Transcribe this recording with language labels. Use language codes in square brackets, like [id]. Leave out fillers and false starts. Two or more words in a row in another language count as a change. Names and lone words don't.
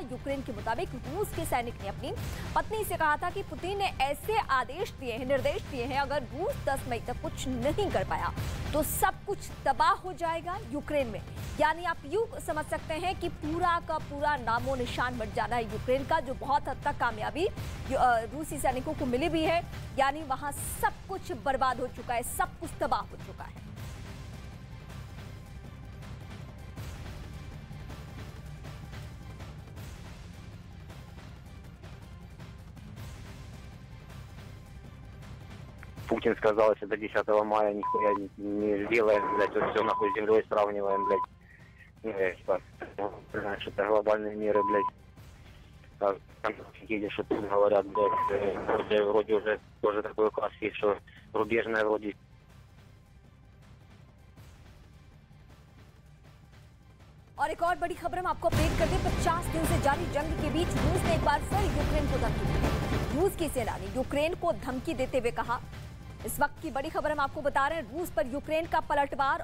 [hi] यूक्रेन के मुताबिक रूस के सैनिक ने अपनी पत्नी से कहा था कि पुतिन ने ऐसे आदेश दिए हैं, निर्देश दिए हैं, अगर रूस 10 मई तक कुछ नहीं कर पाया तो सब कुछ तबाह हो जाएगा यूक्रेन में। यानी आप यूं समझ सकते हैं कि पूरा का पूरा नामो निशान मिट जाना है यूक्रेन का, जो बहुत हद तक कामयाबी रूसी सैनिकों को मिली भी है। यानी वहां सब कुछ बर्बाद हो चुका है, सब कुछ तबाह हो चुका है। [ru] Путин сказал, если до 10 мая нихуя не сделаем, блядь, вот все нахуй с землей сравниваем, блядь. Ну, я типа, что это глобальные меры, блядь. Видишь, что тут говорят, вроде уже тоже такой указ есть, что рубежная вроде. [hi] और एक और बड़ी खबर हम आपको अपडेट कर दें। 50 दिन से जारी जंग के बीच रूस ने एक बार फिर यूक्रेन को धमकी दी। रूस की सेना ने यूक्रेन को धमकी देते हुए कहा, इस वक्त की बड़ी खबर हम आपको बता रहे हैं, रूस पर यूक्रेन का पलटवार।